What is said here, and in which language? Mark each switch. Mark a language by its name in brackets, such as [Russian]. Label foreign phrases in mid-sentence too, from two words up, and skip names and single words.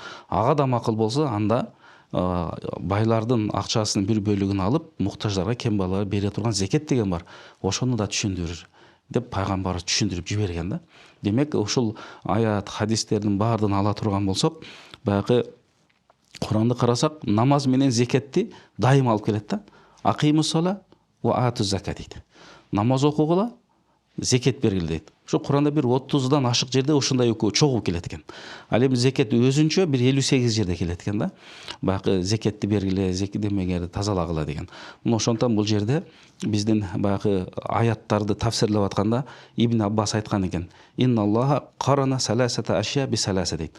[Kyrgyz] Ага да макул болсо, анда байлардын акчасынын бир бөлүгүн алып, муктаждарга, кембаларга бере турган зекет деген бар. Ошону да түшүндүр деп пайгамбарыбыз түшүндүрүп жиберген да. Демек, ушул аят, хадистердин баардыгын ала турган болсок, баягы Куранды карасак, намаз менен зекетти дайым алып келет да. [Arabic] أقيموا الصلاة وآتوا الزكاة дейт. [Kyrgyz] Намаз окугула, зекет бергиле дейт. Ошо Куранда бир 30дан ашык жерде ушундай экөө чогуу келет экен. Ал эми зекет өзүнчө бир 58 жерде келет экен да. Баягы зекетти бергиле, зекет демегенди тазалагыла деген. Мына ошондон бул жерде биздин баягы аяттарды тафсирлеп атканда Ибн Аббас айткан экен: [Arabic] "إن الله قرن ثلاثة أشياء بثلاثة" дейт.